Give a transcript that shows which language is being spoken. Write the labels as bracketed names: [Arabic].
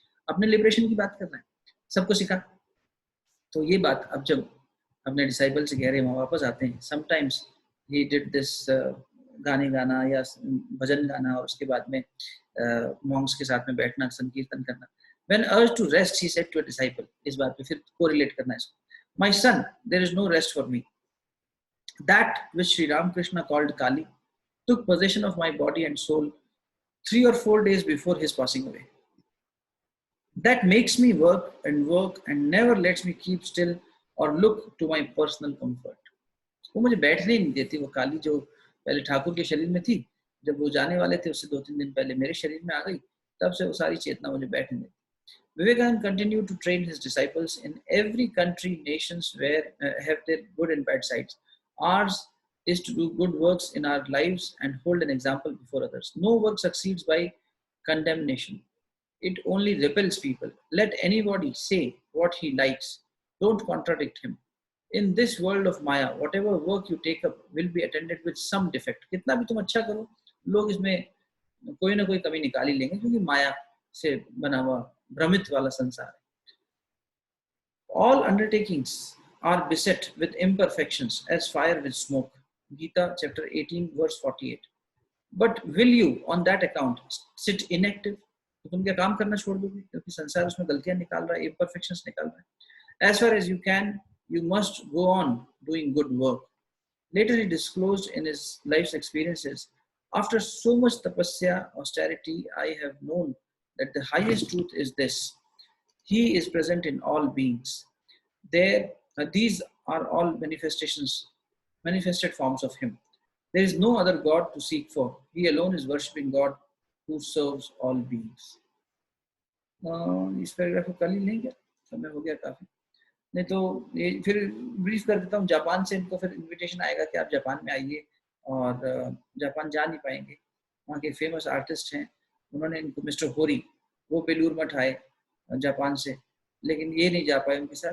[Hindi] अपने लिबरेशन की बात करना है, सबको सिखा। तो ये बात अब जब अपने डिसाइबल से कह रहे हैं, वहाँ वापस आते हैं, [English] sometimes he did this, [Hindi] गाने गाना या भजन गाना, और उसके बाद में मॉन्क्स के साथ में बैठना, संकीर्तन करना। [English] When urged to rest, he said to a disciple, [Hindi] इस बात पे फिर कोरिलेट करना है इसको, [English] My son, there is no rest for me. That which Sri Ramakrishna called Kali took possession of my body and soul 3 or 4 days before his passing away. That makes me work and never lets me keep still or look to my personal comfort. [Hindi] वो मुझे बैठने नहीं देती, वो काली जो पहले ठाकुर के शरीर में थी, जब वो जाने वाले थे उससे 2-3 दिन पहले मेरे शरीर में आ गई, तब से वो सारी चेतना मुझे बैठने देती। [English] Vivekananda continued to train his disciples in every country, nations where have their good and bad sides. Ours is to do good works in our lives and hold an example before others. No work succeeds by condemnation. It only repels people. Let anybody say what he likes. Don't contradict him. In this world of Maya, whatever work you take up will be attended with some defect. [Hindi] कितना भी तुम अच्छा करो, लोग इसमें कोई ना कोई कमी निकाल ही लेंगे, क्योंकि माया से बना हुआ भ्रमित वाला संसार है. [English] All undertakings are beset with imperfections as fire with smoke. Gita chapter 18 verse 48. But will you on that account sit inactive? [Hindi] तो तुम क्या काम करना छोड़ दोगे, क्योंकि संसार उसमें गलतियां निकाल रहा है, imperfections निकाल रहा है. [English] As far as you can, you must go on doing good work. Later he disclosed in his life's experiences, after so much tapasya, austerity, I have known that the highest truth is this: He is present in all beings. These are all manifested forms of Him. There is no other God to seek for. He alone is worshipping God who serves all beings. [Hindi] इस paragraph को कल ही लेंगे, समय हो गया काफी. नहीं तो ये फिर ब्रीफ कर देता हूँ. जापान से इनको फिर इनविटेशन आएगा कि आप जापान में आइए, और जापान जा नहीं पाएंगे. वहाँ के फेमस आर्टिस्ट हैं, उन्होंने इनको, मिस्टर होरी, वो बेलूर मठ आए जापान से, लेकिन ये नहीं जा पाए उनके साथ.